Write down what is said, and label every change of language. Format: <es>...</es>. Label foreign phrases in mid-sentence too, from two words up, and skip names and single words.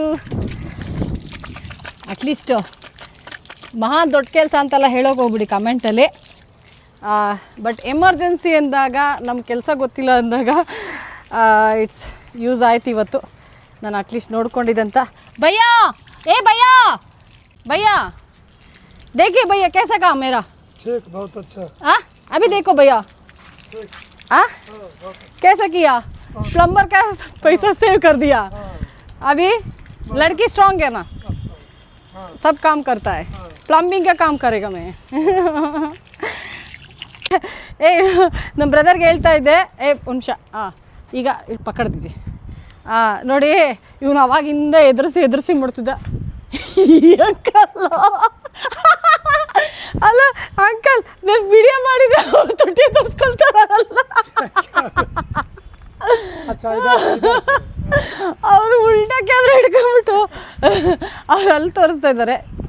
<kn>ಅಟ್ಲೀಸ್ಟು ಮಹಾ ದೊಡ್ಡ ಕೆಲಸ ಅಂತೆಲ್ಲ ಹೇಳೋಕೆ ಹೋಗ್ಬಿಡಿ ಕಮೆಂಟಲ್ಲಿ. ಬಟ್ ಎಮರ್ಜೆನ್ಸಿ ಅಂದಾಗ ನಮ್ಮ ಕೆಲಸ ಗೊತ್ತಿಲ್ಲ ಅಂದಾಗ</kn> <en>it's use</en> <kn>ಆಯ್ತು ಇವತ್ತು. ನಾನು ಅಟ್ಲೀಸ್ಟ್ ನೋಡ್ಕೊಂಡಿದ್ದಂತ. ಭಯ್ಯ, ಏ ಭಯ್ಯ, ಭಯ್ಯ</kn> <hi>देखिए भैया कैसा काम मेरा. ठीक, बहुत अच्छा. हाँ अभी देखो भैया. हाँ कैसा किया, प्लम्बर का पैसा सेव कर दिया. अभी लड़की स्ट्रांग है ना, सब काम करता है. प्लम्बिंग का काम करेगा मैं.</hi> <kn>ಏ ನಮ್ಮ ಬ್ರದರ್ಗೆ ಹೇಳ್ತಾ ಇದ್ದೆ, ಏ ಒಂದು ನಿಮಿಷ, ಈಗ ಪಕಡ್ತೀವಿ. ನೋಡಿ ಇವನು ಅವಾಗಿಂದ ಎದುರಿಸಿ ಮಾಡ್ತಿದ್ದ. ಅಂಕಲ್ ಅಲ್ಲ ಅಂಕಲ್, ನಾನು ವಿಡಿಯೋ ಮಾಡಿದ್ರೆ ಅವ್ರು ತೊಟ್ಟಿ ತೋರಿಸ್ಕೊಳ್ತಾರಲ್ಲ, ಅವರು ಉಲ್ಟಾ ಕ್ಯಾಮ್ರಾ ಹಿಡ್ಕೊಂಡ್ಬಿಟ್ಟು ಅವ್ರು ಅಲ್ಲಿ ತೋರಿಸ್ತಾ ಇದ್ದಾರೆ.</kn>